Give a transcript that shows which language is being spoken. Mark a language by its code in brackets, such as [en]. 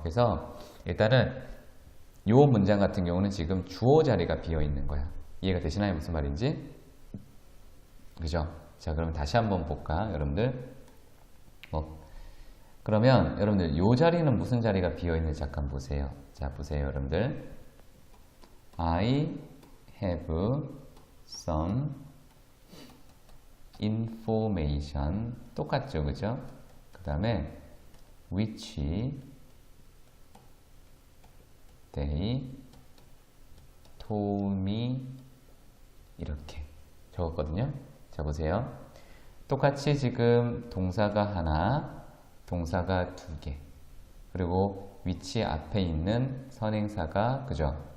[ko] 그래서 일단은 이 문장 같은 경우는 지금 주어 자리가 비어 있는 거야. 이해가 되시나요? 무슨 말인지? 그죠? 자, 그럼 다시 한번 볼까, 여러분들? 그러면 여러분들 이 자리는 무슨 자리가 비어 있는지 잠깐 보세요. 자, 보세요, 여러분들. [en] I have some information. [ko] 똑같죠, 그죠? 그 다음에 [en] which they told me [ko] 이렇게 적었거든요. 자, 보세요. 똑같이 지금 동사가 하나, 동사가 두 개, 그리고 which 앞에 있는 선행사가 그죠?